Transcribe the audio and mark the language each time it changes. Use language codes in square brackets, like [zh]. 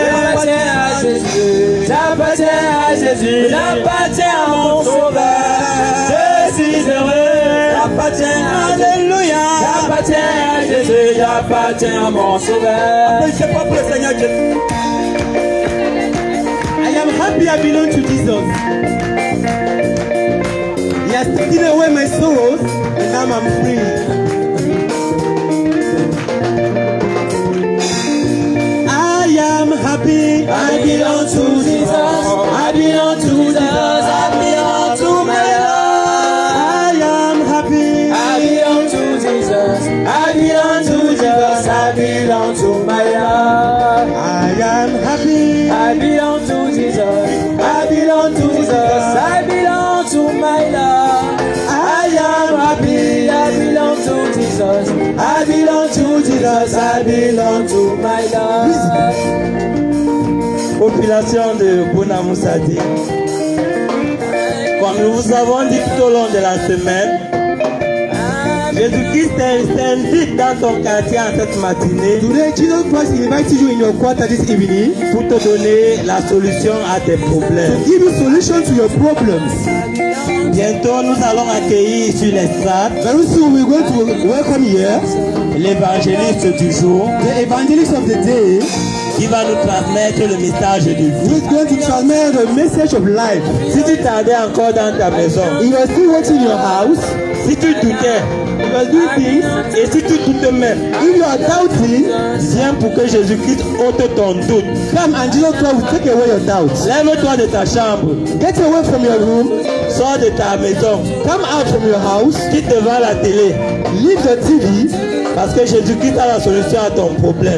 [fr] J'appartiens à Jésus. J'appartiens à Jésus. J'appartiens à mon sauveur. Je suis heureux. J'appartiens, alléluia. J'appartiens à Jésus. J'appartiens à mon sauveur. C'est pas pour le Seigneur Dieu. [en] I am happy I belong to Jesus. He has taken away my sorrows and now I'm free. I am happy I belong to Jesus. I belong to Jesus. I belong to my Lord. I am happy I belong to Jesus. I belong to Jesus. I belong to my Lord. I am happy I belong to Jesus. I belong to Jesus. I belong to my Lord. I am happy. I belong to Jesus. I belong to Jesus. I belong to my Lord. [fr] Population de Bonamoussadi. Comme nous vous avons dit tout au long de la semaine, Jésus-Christ t'invite dans ton quartier en cette matinée [en] Today Jesus Christ invites you in your quarter this evening [fr] pour te donner la solution à tes problèmes. [en] to give you solution to your problems. [fr] Bientôt, nous allons accueillir sur l'estrade [en] Very soon we're going to welcome here [fr] l'évangéliste du jour [en] the evangelist of the day [fr] qui va nous transmettre le message de vie. [en] who is going to transmit the message of life. [fr] Si tu tardais encore dans ta maison, [en] If you are still waiting in your house, [fr] si tu doutais, [en] you are doing things, [fr] et si tu doutes même, [en] if you are doubting, [fr] viens pour que Jésus-Christ ôte ton doute. [en] come and Jesus Christ will take away your doubts. [fr] Lève-toi de ta chambre, [en] Get away from your room, [fr] sors de ta maison, [en] come out from your house, [fr] quitte devant la télé, [en] leave the TV, [fr] parce que Jésus-Christ a la solution à ton problème.